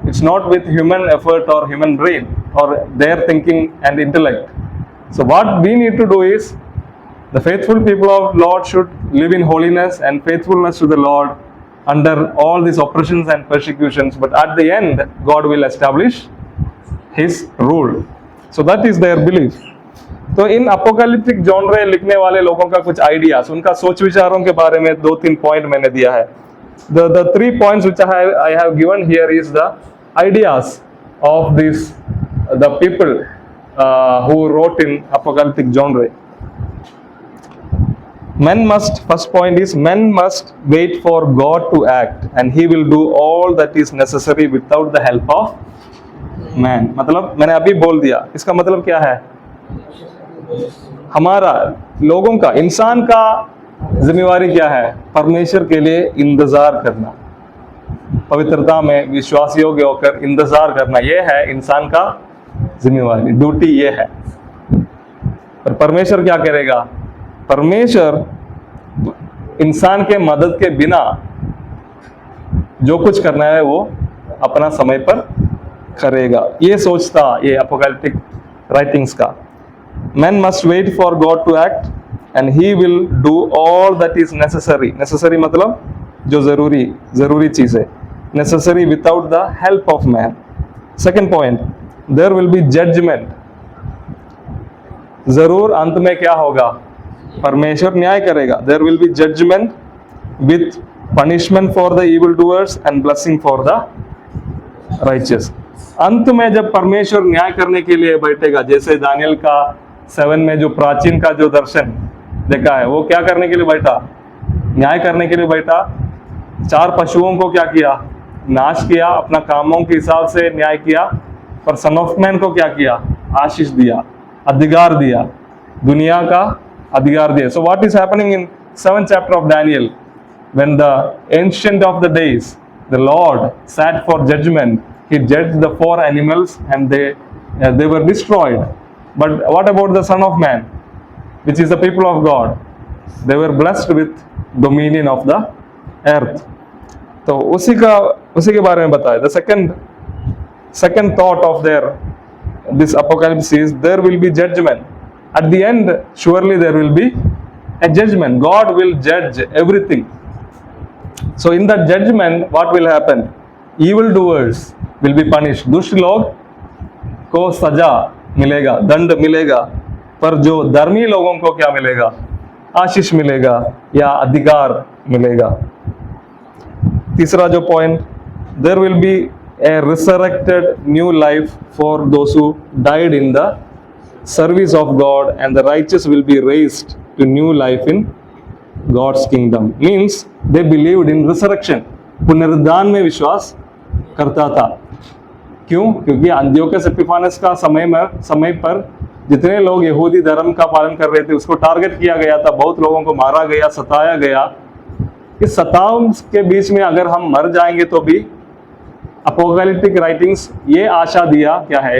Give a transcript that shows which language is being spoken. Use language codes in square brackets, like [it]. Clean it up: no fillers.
[en] It's not with human effort or human brain or their thinking and intellect. So what we need to do is, the faithful people of Lord should live in holiness and faithfulness to the Lord under all these oppressions and persecutions, but at the end God will establish his rule. So that is their belief. [hi] तो इन apocalyptic genre लिखने वाले लोगों का कुछ ideas, उनका सोच विचारों के बारे में 2-3 पॉइंट मैंने दिया है. [en] The 3 points which I have given here is the ideas of the people who wrote in apocalyptic genre. First point is, men must wait for God to act and he will do all that is necessary without the help of man. [hi] मतलब मैंने अभी बोल दिया, इसका मतलब क्या है? हमारा लोगों का, इंसान का जिम्मेवारी क्या है? परमेश्वर के लिए इंतजार करना, पवित्रता में विश्वास योग्य होकर इंतजार करना, यह है इंसान का जिम्मेवारी, ड्यूटी ये है. पर परमेश्वर क्या करेगा? परमेश्वर इंसान के मदद के बिना जो कुछ करना है वो अपना समय पर करेगा. ये सोचता ये अपोकैलिप्टिक राइटिंग्स का. [en] Men must wait for God to act and he will do all that is necessary. [hi] Necessary मतलब जो जरूरी चीज है. [en] Necessary without the help of man. Second point, there will be judgment. [hi] जरूर अंत में क्या होगा? परमेश्वर न्याय करेगा. [en] There will be judgment with punishment for the evildoers and blessing for the righteous. [hi] अंत में जब परमेश्वर न्याय करने के लिए बैठेगा, जैसे दानियल का 7 में जो प्राचीन का जो दर्शन देखा है, वो क्या करने के लिए बैठा? न्याय करने के लिए बैठा. 4 पशुओं को क्या किया? नाश किया, अपना कामों के हिसाब से न्याय किया. पर सन ऑफ मैन को क्या किया? आशीष दिया, अधिकार दिया, दुनिया का अधिकार दिया. [en] So what is happening in 7th chapter of Daniel? When the ancient of the days, the Lord sat for judgment, he judged the 4 animals and they were destroyed. But what about the Son of Man, which is the people of God? They were blessed with dominion of the earth. [hi] तो उसी के बारे में बताया. [en] The second thought of this apocalypse is there will be judgment. At the end, surely there will be a judgment. God will judge everything. So in that judgment, what will happen? Evil doers will be punished. [hi] दुष्ट लोग को सजा मिलेगा, दंड मिलेगा. पर जो धर्मी लोगों को क्या मिलेगा? आशीष मिलेगा या अधिकार मिलेगा. तीसरा जो point, [en] there will be a resurrected new life for those who died in the service of God and the righteous will be raised to new life in God's kingdom. Means they believed in resurrection. [hi] पुनरुद्धान में विश्वास करता था. क्यों? क्योंकि अंत्योकस एपिफानस का समय पर जितने लोग यहूदी धर्म का पालन कर रहे थे उसको टारगेट किया गया था. बहुत लोगों को मारा गया, सताया गया. इस सताव के बीच में अगर हम मर जाएंगे तो भी अपोकैलिप्टिक राइटिंग्स ये आशा दिया क्या है?